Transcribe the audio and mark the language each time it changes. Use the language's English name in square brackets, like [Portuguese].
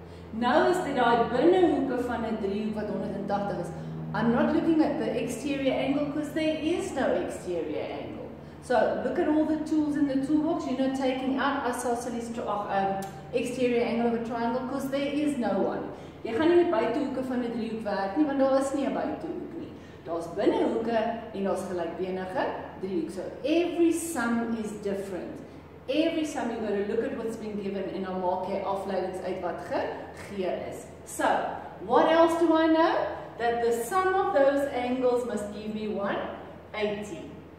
[Afrikaans] Nou is dit daai binnehoeke van 'n driehoek wat 180 is. [English] I'm not looking at the exterior angle because there is no exterior angle. So look at all the tools in the toolbox. You're not taking out isosceles exterior angle of a triangle because there is no one. [Afrikaans] Jy gaan nie met buitehoeke van 'n driehoek werk nie, want daar is nie 'n buitehoek nie. Daar's binnehoeke en daar's gelykbenige driehoek. [English] So every sum is different. Every sum you've got to look at what's been given [Afrikaans] en dan maak jy afleidings uit wat gegee is. [English] So, what else do I know? That the sum of those angles must give me 180.